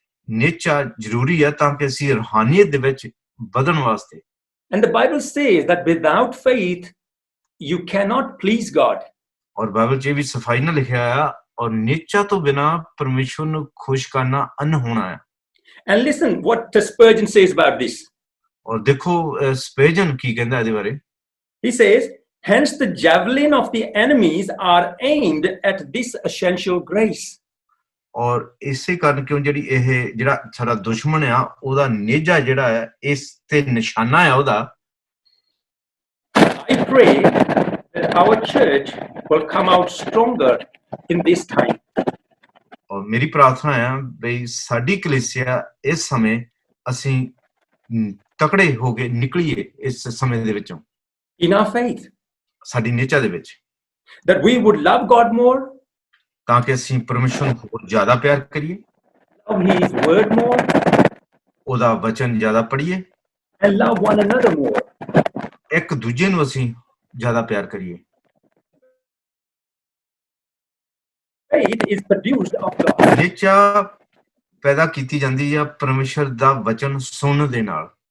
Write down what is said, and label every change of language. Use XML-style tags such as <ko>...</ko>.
<pa>ਨੇਚਾ ਜ਼ਰੂਰੀ ਆ ਤਾਂ ਕਿ ਅਸੀਂ ਰੂਹਾਨੀਅਤ ਦੇ ਵਿੱਚ ਵਧਣ ਵਾਸਤੇ</pa> <en>And the Bible says that without faith, you cannot please God.</en> <pa>ਔਰ ਬਾਈਬਲ 'ਚ ਇਹ ਵੀ ਸਫਾਈ ਨਾਲ ਲਿਖਿਆ ਆ ਔਰ ਨੇਚਾ ਤੋਂ ਬਿਨਾ ਪਰਮੇਸ਼ਵਰ ਨੂੰ ਖੁਸ਼ ਕਰਨਾ ਅਨਹੋਣਾ ਆ</pa> <en>And listen what Spurgeon says about this.</en> <pa>ਔਰ ਦੇਖੋ ਸਪੇਜਨ ਕੀ ਕਹਿੰਦਾ ਇਹਦੇ ਬਾਰੇ</pa> <en>He says, hence the javelin of the enemies are aimed at this essential grace.</en> <pa>ਔਰ ਇਸੇ ਕਾਰਨ ਕਿਉਂ ਜਿਹੜੀ ਇਹ ਜਿਹੜਾ ਸਾਡਾ ਦੁਸ਼ਮਣ ਆ ਉਹਦਾ ਨੇਜਾ ਜਿਹੜਾ ਹੈ ਇਸ ਤੇ ਨਿਸ਼ਾਨਾ ਆ ਉਹਦਾ</pa> <en>I pray that our church will come out stronger in this time.</en> <pa>ਔਰ ਮੇਰੀ ਪ੍ਰਾਰਥਨਾ ਆ ਬਈ ਸਾਡੀ ਕਲੀਸਿਆ ਇਸ ਸਮੇਂ ਅਸੀਂ ਤਕੜੇ ਹੋ ਕੇ ਨਿਕਲੀਏ ਇਸ ਸਮੇਂ ਦੇ ਵਿੱਚੋਂ</pa> <en>In our faith,</en> <pa>ਸਾਡੀ ਨੇਚਾ ਦੇ ਵਿੱਚ</pa> <en>that we would love God more,</en> <pa>ਤਾਂ ਕਿ ਅਸੀਂ ਪਰਮੇਸ਼ਵਰ ਨੂੰ ਹੋਰ ਜ਼ਿਆਦਾ ਪਿਆਰ ਕਰੀਏ</pa> <en>love His word more,</en> <pa>ਉਹਦਾ ਵਚਨ ਜ਼ਿਆਦਾ ਪੜ੍ਹੀਏ</pa> <en>and love one another more.</en> <pa>ਇੱਕ ਦੂਜੇ ਨੂੰ ਅਸੀਂ ਜ਼ਿਆਦਾ ਪਿਆਰ ਕਰੀਏ</pa> <en>Faith is produced of God.</en> <pa>ਨੇਚਾ ਪੈਦਾ ਕੀਤੀ ਜਾਂਦੀ ਆ ਪਰਮੇਸ਼ਵਰ ਦਾ ਵਚਨ ਸੁਣਨ ਦੇ ਨਾਲ</pa>